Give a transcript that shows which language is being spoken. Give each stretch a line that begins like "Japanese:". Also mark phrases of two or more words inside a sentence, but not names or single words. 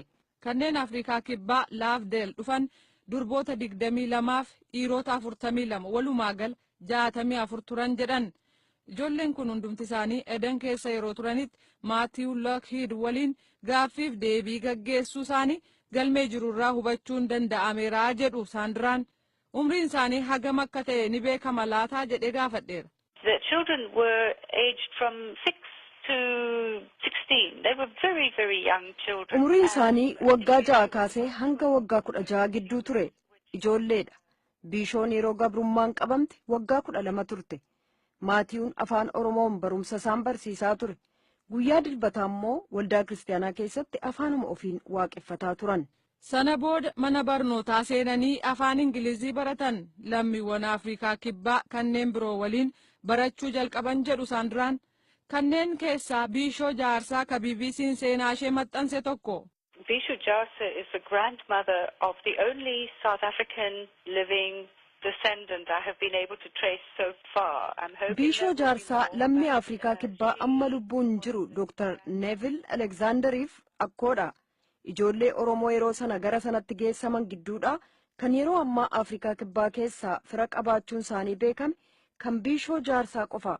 Oromo: Kanneen Afrikaa kibbaa laafdeel dhufan durboota 22 fi dhiirota 42 walumaa gala 64 turan jedhan. Ijoolleen kun hundumti isaanii Eden keessa yeroo turanitti Matthew Lockheed waliin gaaffiif deebii gaggeessuu isaanii galmee jirurraa hubachuun danda'ameera jedhu Sandraan. Umriin isaanii hagam akka ta'e ni beekama laataa jedhee gaafadheera.
English: The children were aged from 6 to 16. They were very, very young children.
Oromo: Umriin isaanii waggaa 6 kaasee hanga waggaa 16 gidduu ture. Ijoolleedha. Biishoon yeroo gabrummaan qabamte waggaa 12 turte. Maatiyuun afaan Oromoon barumsa isaan barsiisaa ture. Guyyaa dilbataa immoo waldaa kiristaanaa keessatti afaanuma ofiin waaqeffataa turan. Sana booda mana barnootaa seenanii afaan Ingilizii baratan. Lammiiwwan Afrikaa kibbaa kanneen biroo waliin barachuu jalqaban jedhu Sandraan. Kanneen keessaa Biishoo Jaarsaa ka BBC'n seenaa ishee maxxanse tokko.
English: Bishu Jarsa is the grandmother of the only South African living descendant I have been able to trace so far. I'm hoping
Oromo: Biishoo Jaarsaa lammii Afrikaa kibbaa amma lubbuun jiru Dr. Neville Alexanderiif akkoodha. Ijoollee Oromoo yeroo sana gara sanatti geessaman gidduudha kan yeroo ammaa Afrikaa kibbaa keessaa fira qabaachuun isaanii beekame kan Biishoo Jaarsaa qofa.